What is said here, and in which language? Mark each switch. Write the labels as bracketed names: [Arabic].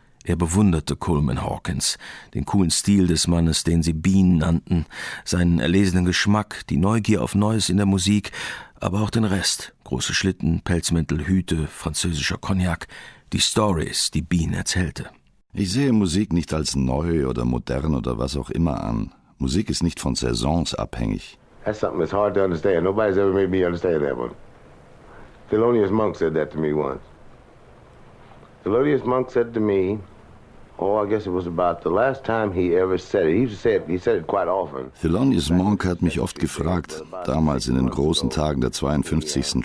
[German] Er bewunderte Coleman Hawkins, den coolen Stil des Mannes, den sie Bean nannten, seinen erlesenen Geschmack, die Neugier auf Neues in der Musik, aber auch den Rest, große Schlitten, Pelzmäntel, Hüte, französischer Cognac, die Stories, die Bean erzählte. Ich sehe Musik nicht als neu oder modern oder was auch immer an. Musik ist nicht von Saisons abhängig. [English] That's something that's hard to understand. Nobody's ever made me understand that one. Thelonious Monk said that to me once. Thelonious Monk said to me, oh, I guess it was about the last time he ever said it. He said it quite often. [German] Thelonious Monk hat mich oft gefragt, damals in den großen Tagen der 52.